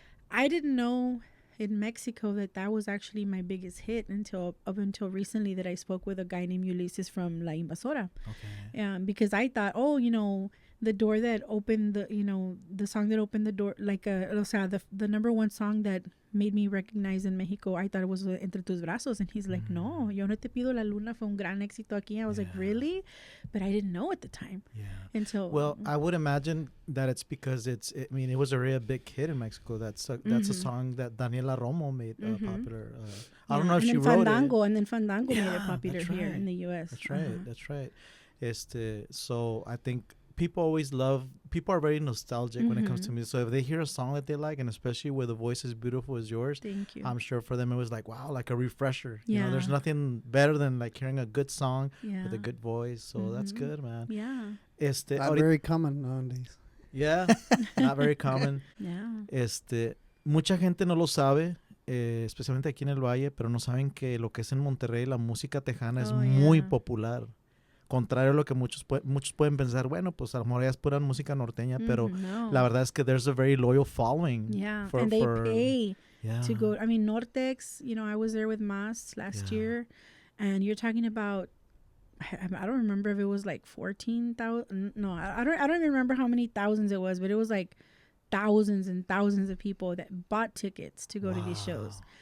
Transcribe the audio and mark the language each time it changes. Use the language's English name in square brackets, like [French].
[English] I didn't know in Mexico that was actually my biggest hit up until recently, that I spoke with a guy named Ulises from La Invasora. Okay. Because I thought, the door that opened the song that opened the door, the number 1 song that made me recognize in Mexico, I thought it was Entre Tus Brazos. And he's like, no, Yo No Te Pido La Luna [Spanish] fue un gran éxito aquí. [English] I was like, really? But I didn't know at the time. Yeah. Well, I would imagine that it's because it was a really big hit in Mexico. That's a song that Daniela Romo made popular. I don't know if she wrote it. And then Fandango made it popular here in the U.S. That's right. That's right. So I think people are very nostalgic when it comes to music. So if they hear a song that they like, and especially where the voice is beautiful as yours, thank you. I'm sure for them it was wow, a refresher. Yeah. There's nothing better than hearing a good song with a good voice. So that's good, man. Yeah. Not very common nowadays. Yeah, not very common. Yeah. [Spanish] Mucha gente no lo sabe, especialmente aquí en el Valle, pero no saben que lo que es en Monterrey la música tejana es muy popular. Contrario a lo que muchos pueden pensar, bueno, pues a lo mejor ya es pura música norteña, pero la verdad es que [English] there's a very loyal following. Yeah, and they pay to go. Nortex, I was there with Mas last year, and you're talking about, I don't remember if it was 14,000. No, I don't even remember how many thousands it was, but it was thousands and thousands of people that bought tickets to go to these shows.